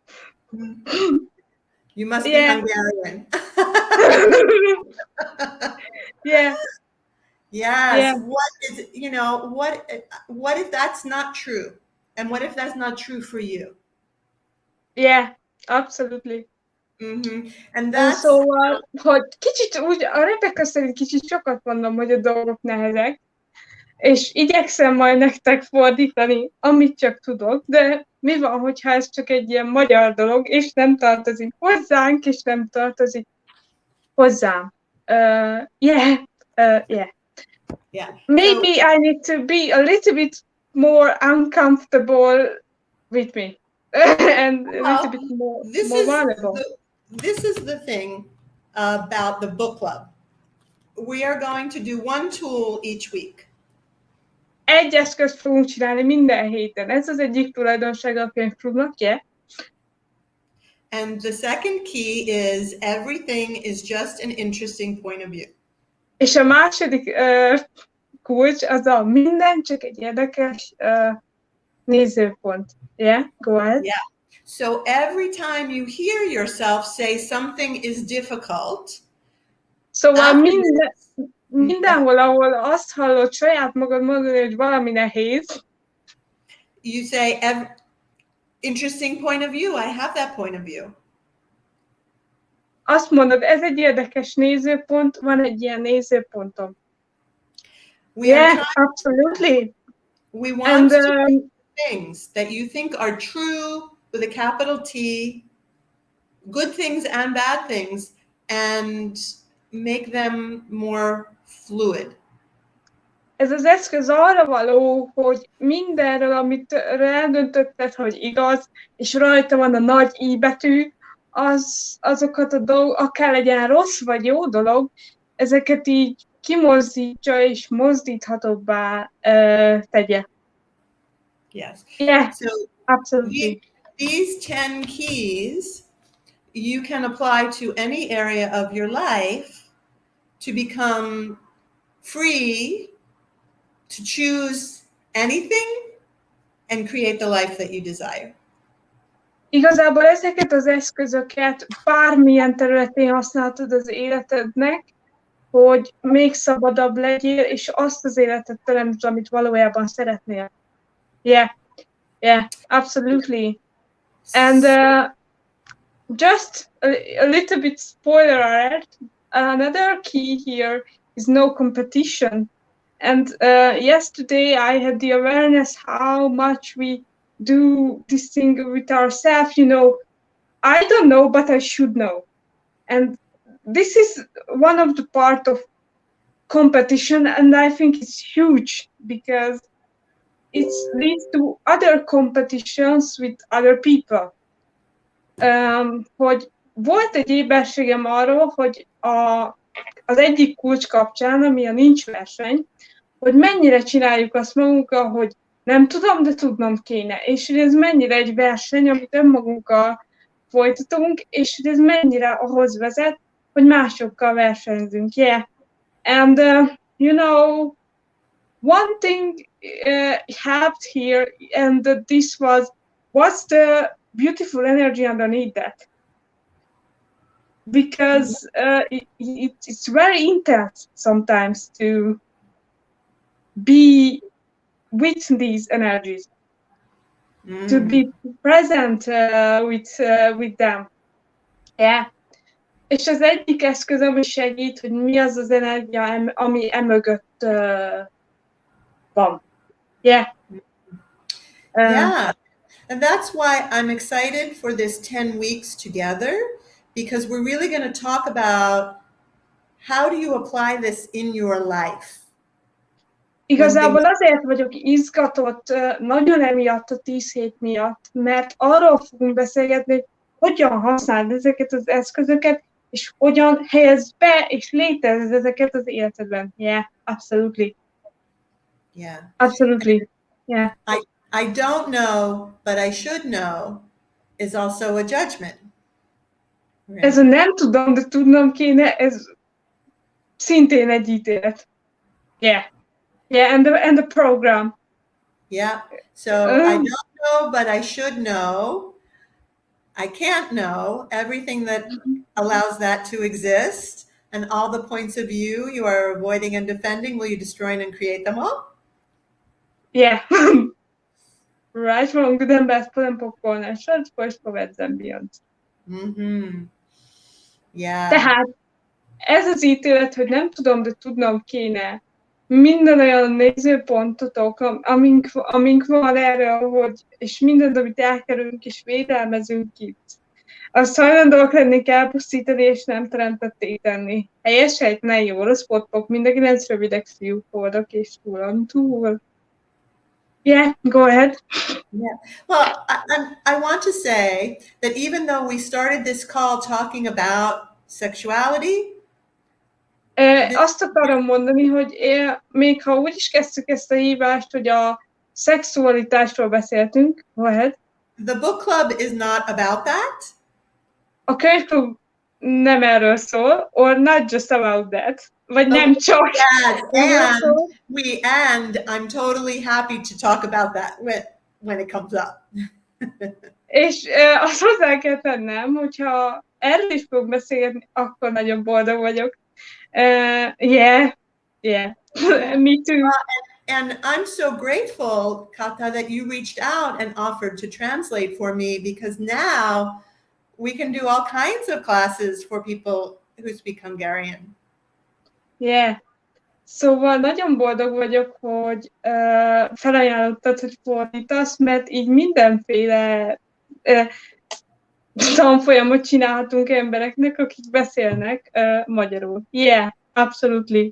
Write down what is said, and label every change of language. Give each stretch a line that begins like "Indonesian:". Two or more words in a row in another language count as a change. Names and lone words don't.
English: You must be Hungarian. Yeah. Yes. Yeah. What is, you know, what if that's not true? And what if that's not true for you? Yeah, absolutely. Mm-hmm. And that's
Hungarian: Szóval, hogy kicsit úgy, a Rebekah szerint kicsit sokat mondom, hogy a dolgok nehezek, és igyekszem majd nektek fordítani, amit csak tudok, de mi van, hogyha ez csak egy ilyen magyar dolog, és nem tartozik hozzánk, és nem tartozik hozzám.
English: Yeah. Maybe I need to be a little bit more uncomfortable with me and a little bit more vulnerable. This is the thing about the book club. We are going to do one tool each week.
Hungarian: Egy eszközt fogunk csinálni minden héten. Ez az egyik tulajdonsága a könyvklubnak,
English: yeah? And the second key is everything is just an interesting point of view.
Hungarian: És a második kulcs az a minden csak egy érdekes nézőpont.
English: Yeah, go ahead. Yeah. So every time you hear yourself say something is difficult.
Hungarian: Szóval mindenhol, ahol azt hallod saját magad mondani, hogy valami nehéz.
English: You say, interesting point of view. I have that point of view.
Hungarian: Azt mondod, ez egy érdekes nézőpont, van egy ilyen nézőpontom.
English: Absolutely. We want to do things that you think are true with a capital T, good things and bad things, and make them more fluid.
Hungarian: Ez az eszköz arra való, hogy mindenről, amit eldöntötted, hogy igaz, és rajta van a nagy I betű, azokat a dolgok, akár legyen rossz vagy jó dolog, ezeket így kimozdítsa és mozdíthatóbbá tegye.
English: Yes. Yeah, so absolutely. These 10 keys you can apply to any area of your life to become free to choose anything and create the life that you desire.
Hungarian: Igazából ezeket az eszközöket bármilyen területén használhatod az életednek, hogy még szabadabb legyél, és azt az életet teremtsd, amit valójában szeretnél.
English: Yeah, absolutely. And just a little bit spoiler alert, another key here is no competition. And yesterday I had the awareness how much we do this thing with ourselves, you know, I don't know, but I should know. And this is one of the part of competition, and I think it's huge because it leads to other competitions with other people.
Hungarian: Hogy volt egy éberségem arról, hogy az egyik kulcs kapcsán, ami a nincs verseny, hogy mennyire csináljuk azt magunkkal, hogy nem tudom, de tudnom kéne. És hogy ez mennyire egy verseny, amit önmagunkkal folytatunk, és hogy ez mennyire ahhoz vezet, hogy másokkal versenyzünk.
English: Yeah. And, one thing helped here, and this was, what's the beautiful energy underneath that? Because it's very intense sometimes to be with these energies, to be present with them. Yeah.
Hungarian: És az egyik eszköz, ami segít, hogy mi az az energia, ami emögött van.
English: Yeah. Yeah. And that's why I'm excited for this 10 weeks together, because we're really going to talk about how do you apply this in your life.
Hungarian: Igazából azért vagyok izgatott, nagyon emiatt a 10 hét miatt, mert arról fogunk beszélgetni, hogy hogyan használd ezeket az eszközöket, és hogyan helyezd be, és létezz ezeket az életedben.
English: Yeah, absolutely. Yeah. Absolutely. Yeah. I don't know, but I should know is also a judgment. Right?
Hungarian: Ez a nem tudom, de tudnom kéne, ez szintén egy ítélet.
English: Yeah. Yeah, and the program. Yeah. So I don't know, but I should know. I can't know everything that allows that to exist, and all the points of view you are avoiding and defending. Will you destroy and create them all? Yeah. Right, wrong, good and bad, put and popcorn, and short voice provides and beyond. Yeah.
Hungarian: Tehát ez az ítélet, hogy nem tudom, de tudnom kéne, minden olyan nézőpontotok, amink van erre, hogy, és mindent, amit elkerülünk és védelmezünk itt, azt hajlandóak lennék elpusztítani, és nem teremtetté tenni. Helyes sejt, ne jó, rossz potpok, mindenkinek rövidek fiúk voltak, és túl.
English: Yeah, go ahead. Yeah. Well, I want to say that even though we started this call talking about sexuality,
Hungarian: azt akarom mondani, hogy még ha úgy is kezdtük ezt a hívást, hogy a szexualitásról beszéltünk,
English: go ahead. The book club is not about that.
Hungarian: A könyvklub nem erről szól,
English: or not just about that.
Hungarian: Vagy nem csak.
English: And I'm totally happy to talk about that when it comes up.
Hungarian: És azt hozzá kell tennem, hogyha erről is fogok beszélni, akkor nagyon boldog vagyok.
English: Yeah, me too. And I'm so grateful, Kata, that you reached out and offered to translate for me, because now we can do all kinds of classes for people who speak Hungarian. Yeah.
Hungarian: Szóval nagyon boldog vagyok, hogy felajánlottad, hogy fordítasz, mert így mindenféle tanfolyamot csinálhatunk embereknek, akik beszélnek magyarul.
English: Yeah, absolutely.